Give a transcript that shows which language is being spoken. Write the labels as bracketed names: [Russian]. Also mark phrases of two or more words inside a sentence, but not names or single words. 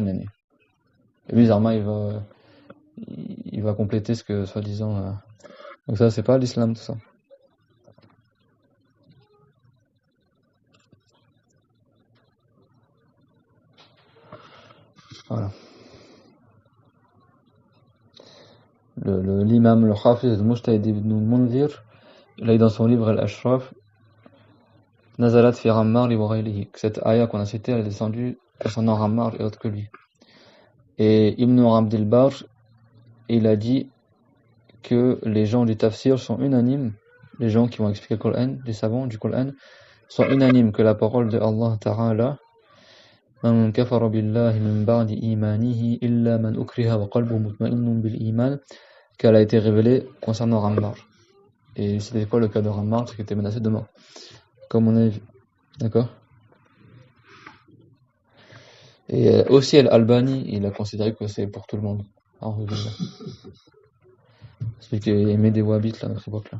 [French] Et lui, Zarma, il va compléter ce que, soi-disant, donc ça, c'est pas l'islam, tout ça. Voilà. L'imam, le Hafiz al-Mujtahid ibn al-Munzir, il a dit dans son livre Al-Ashraf, [Arabic] نزلت في عمار لي وغيره, [French] que cette ayah qu'on a citée, elle est descendue concernant Ammar et autres que lui. Et Ibn Abdel Barr, il a dit que les gens du tafsir sont unanimes, les gens qui vont expliquer le Coran, les savants du Coran, sont unanimes que la parole de [Arabic] الله تعالى, من كفر بالله من بعد إيمانه إلا من أكره وقلبه مطمئن بالإيمان, [French] qu'elle a été révélée concernant Ammar. Et c'était quoi le cas de Ammar? C'est qu'il était menacé de mort, comme on a vu. D'accord? Et aussi Al-Albani, il a considéré que c'est pour tout le monde. Celui qui aimait des wahhabites là, à notre époque-là.